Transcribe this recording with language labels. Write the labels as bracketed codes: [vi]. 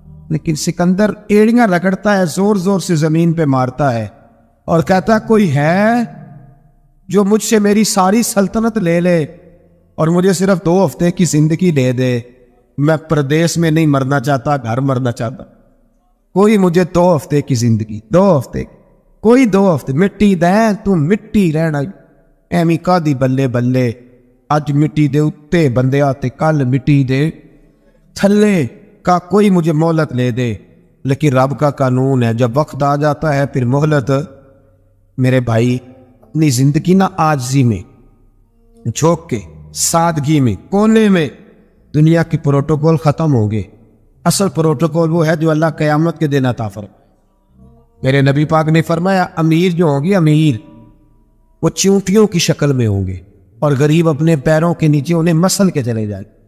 [ur] لیکن سکندر ایڑیاں رگڑتا ہے، زور زور سے زمین پہ مارتا ہے اور کہتا کوئی ہے جو مجھ سے میری ساری سلطنت لے لے اور مجھے صرف 2 ہفتے کی زندگی دے دے. میں پردیس میں نہیں مرنا چاہتا، گھر مرنا چاہتا. کوئی مجھے 2 ہفتے کی زندگی، 2 ہفتے، کوئی 2 ہفتے. [pa] مٹی دیں تو مٹی رہنا ایمی کا دی بلے بلے. اج مٹی دے اتے بندے آتے، کل مٹی دے تھلے. [ur] کا کوئی مجھے مہلت لے دے. لیکن رب کا قانون ہے جب وقت آ جاتا ہے پھر مہلت. میرے بھائی اپنی زندگی نہ عاجزی میں، جھوک کے، سادگی میں، کونے میں دنیا کی پروٹوکول ختم ہوں گے. اصل پروٹوکول وہ ہے جو اللہ قیامت کے دن عطا فرمائے. میرے نبی پاک نے فرمایا امیر جو ہوں گے، امیر وہ چونٹیوں کی شکل میں ہوں گے اور غریب اپنے پیروں کے نیچے انہیں مسل کے چلے جائیں.